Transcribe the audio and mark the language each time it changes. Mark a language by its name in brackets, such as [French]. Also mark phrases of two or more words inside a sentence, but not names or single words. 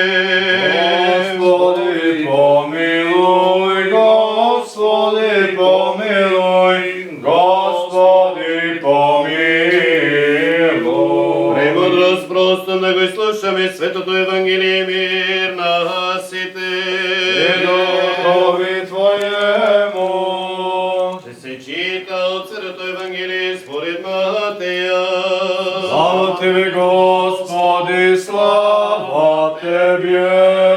[Church Slavic] Господи, помилуй, Господи, помилуй, Господи, помилуй. [Macedonian] Премудрост просто да го слушаме Светото Евангелие, мир на сите. [Church Slavic] И духови Твоему. [Bulgarian] Ще се чита от Светото Евангелие според Матея. [Church Slavic] Слава Тебе, Господи, слава Тебе.